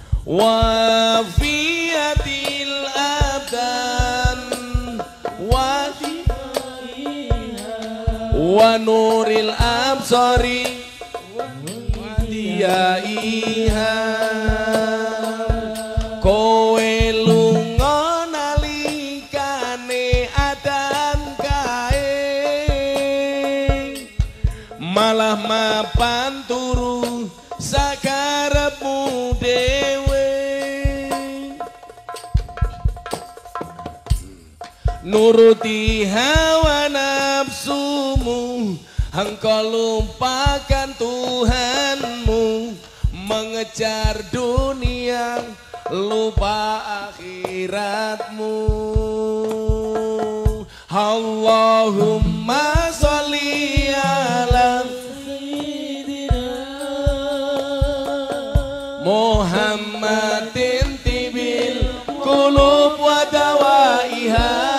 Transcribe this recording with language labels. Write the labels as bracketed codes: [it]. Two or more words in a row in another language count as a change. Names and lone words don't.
[ar] وعافية الأبدان ونور الأبصار وضيائها [jv] kowe lunga nalikane adan kae malah mapan turu sakarepmu dewe [id] nuruti hawa nafsumu engkau lupakan Tuhanmu mengejar dunia lupa akhiratmu [ar] اللهم صل على محمد طب القلوب ودوائها